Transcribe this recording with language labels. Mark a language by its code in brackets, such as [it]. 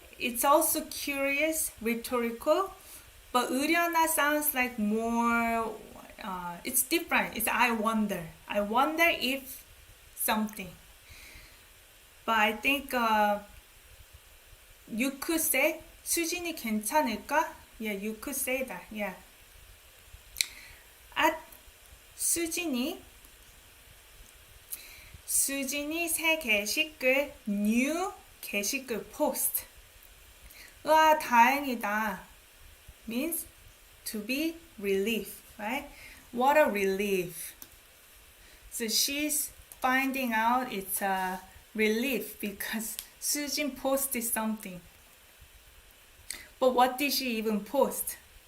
[en] It's also curious, rhetorical. But 의려나 sounds like more. It's different. It's I wonder. I wonder if something. But I think you could say [ko] 수진이 괜찮을까? [en] Yeah, you could say that. Yeah. At 수진이 새 게시글 new 게시글 post. [ko] 와 다행이다. [en] Means to be relieved, right? What a relief. So she's finding out it's a relief because Sujin posted something. But what did she even post?